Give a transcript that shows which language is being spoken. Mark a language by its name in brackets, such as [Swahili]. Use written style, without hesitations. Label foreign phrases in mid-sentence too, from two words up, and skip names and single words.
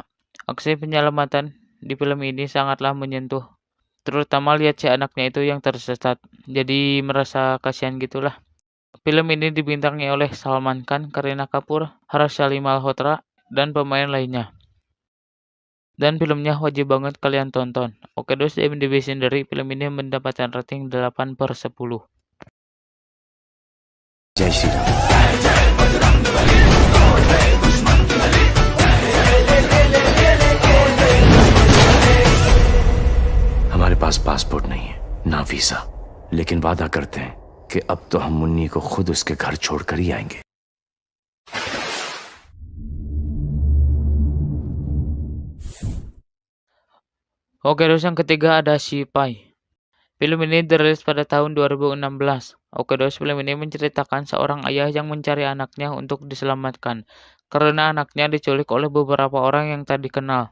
[Indonesian] Aksi penyelamatan di film ini sangatlah menyentuh, terutama lihat si anaknya itu yang tersesat, jadi merasa kasihan gitulah. Film ini dibintangi oleh Salman Khan, Kareena Kapoor, Harsha Malhotra, dan pemain lainnya. Dan filmnya wajib banget kalian tonton. Oke dos, di IMDb sendiri film ini mendapatkan rating 8/10. [Hindi] जय श्री राम। हमारे पास पासपोर्ट नहीं है, ना वीजा, लेकिन वादा करते हैं कि अब तो हम मुन्नी को खुद उसके घर छोड़कर ही आएंगे। [Indonesian] Oke, terus yang ketiga ada Sipai. Film ini dirilis pada tahun 2016. Oke, terus film ini menceritakan seorang ayah yang mencari anaknya untuk diselamatkan karena anaknya diculik oleh beberapa orang yang tak dikenal.